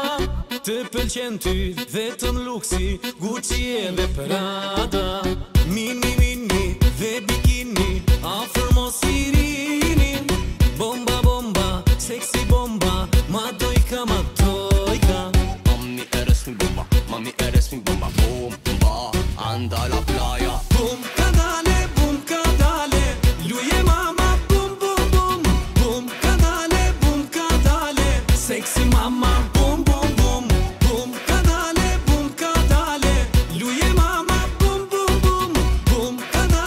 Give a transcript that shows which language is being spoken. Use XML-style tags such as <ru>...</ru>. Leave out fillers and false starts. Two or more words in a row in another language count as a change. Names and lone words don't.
<sq>Të pëlqen ty, vetëm luksi, Gucci edhe Prada. Mini, dhe bikini, afër mos i rini. Bomba, sexy bomba, ma dojka.</sq> <es>Mami, eres mi bomba, mami, eres mi bomba. Bomba, anda a la playa. Bum cadale, lui e mama, bum bum bum. Bum cadale, sexy mama, bum bum bum. Bum cadale, lui e mama, bum bum bum.</es>